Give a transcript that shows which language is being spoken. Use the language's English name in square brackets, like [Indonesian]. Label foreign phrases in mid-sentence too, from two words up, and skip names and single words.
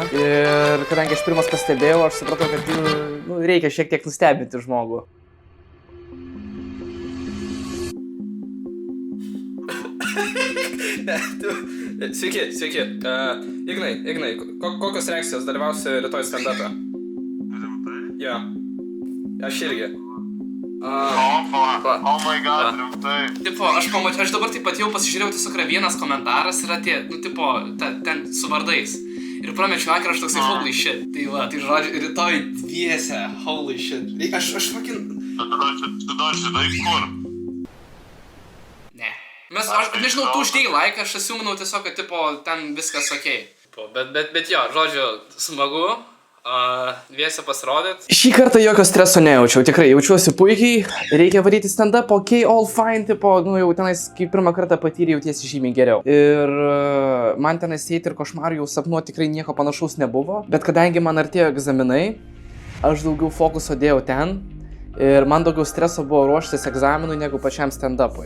[Lithuanian] Ir kadangi aš pirmas pastebėjau, aš supratau, kad reikia šiek tiek nustebinti žmogų. Sveiki. Ignai, kokios reakcijos dalyvausi rytoj stand-up'e? Rimtai? Jo. Aš irgi. [English] Oh my god, [Lithuanian] rimtai. Tipo, aš dabar taip pat jau pasižiūrėjau, tiesiog yra vienas komentaras, yra tie, ten su vardais. Ir pramečiau akį, aš toksai [English] holy shit. [Lithuanian] Tai va, tai žodžiu, rytoj dviese, [English] holy shit. [Lithuanian] Aš fucking... Tu dar žinai kur? Ne. Aš nežinau, tu uždėjai laiką, aš asiuminau tiesiog, kad tipo, ten viskas okei. Bet jo, žodžiu, smagu, dviese pasirodyt. Šį kartą jokio streso nejaučiau, tikrai jaučiuosi puikiai, reikia varyti stand-up, okei, [English] all fine, [Lithuanian] tipo, jau tenais, kai pirmą kartą patyrė, jautiesi žymiai geriau. Ir man tenais eiti ir košmarų jau sapnuoti tikrai nieko panašaus nebuvo, bet kadangi man artėjo egzaminai, aš daugiau fokuso dėjau ten. Ir man daugiau streso buvo ruoštis egzaminui negu pačiam stand-upui.